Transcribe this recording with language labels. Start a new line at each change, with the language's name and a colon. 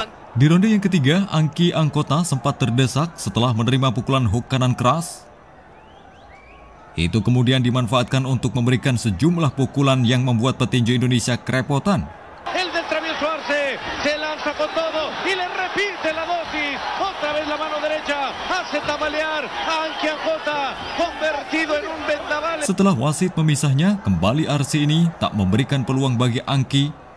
Indonesian: Di ronde yang ketiga, Anqui Ancota sempat terdesak setelah menerima pukulan hook kanan keras. Itu kemudian dimanfaatkan untuk memberikan sejumlah pukulan yang membuat petinju Indonesia kerepotan.
Spanish: El del travieso Arce Arce, se lanza con todo y le repite la dosis. Otra vez la mano derecha, hace tambalear a Anki Ankota, convertido en un vendaval.
Indonesian: Setelah wasit memisahnya, kembali Arce ini tak memberikan peluang bagi Anki.